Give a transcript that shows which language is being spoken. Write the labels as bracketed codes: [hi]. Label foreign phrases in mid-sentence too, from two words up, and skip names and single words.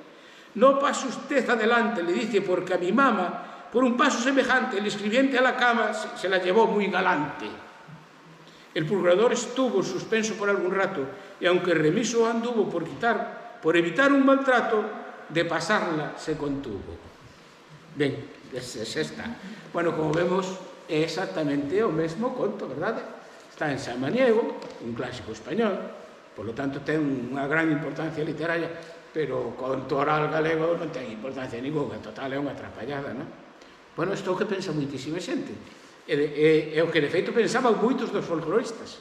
[es] «No pase usted adelante», le dice, «porque a mi mamá, por un paso semejante, el escribiente a la cama se la llevó muy galante». El procurador estuvo suspenso por algún rato y aunque remiso anduvo por evitar un maltrato, de pasarla se contuvo. Ben, es esta. Bueno, como vemos, [gl] é exactamente o mesmo conto, verdade? Está en Samaniego, un clásico español, [es] por lo tanto [gl] ten unha gran importancia literaria, pero o conto oral galego non ten importancia ninguna, en total é unha atrapallada, non? Bueno, isto é o que pensa moitísima xente. É o que, de feito, pensaban moitos dos folcloristas.